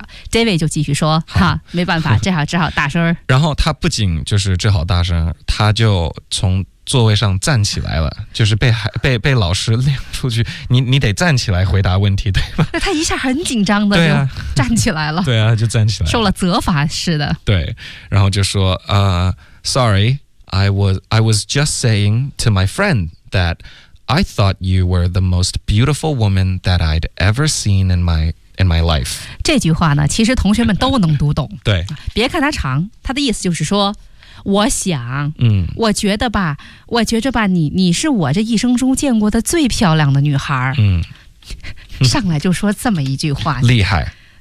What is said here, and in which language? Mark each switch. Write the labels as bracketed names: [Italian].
[Chinese] David 就继续说，哈，没办法，只好大声。然后他不仅就是只好大声，他就从座位上站起来了，就是被老师领出去。你得站起来回答问题，对吧？那他一下很紧张的，对啊，站起来了，对啊，就站起来了，受了责罚似的。对，然后就说， [English] Sorry, I was just saying to my friend that I thought you were the most beautiful woman that I'd ever seen in my life. [Chinese] 这句话呢，其实同学们都能读懂。对，别看它长，它的意思就是说，我想，我觉得吧，我觉着吧，你是我这一生中见过的最漂亮的女孩。上来就说这么一句话，厉害，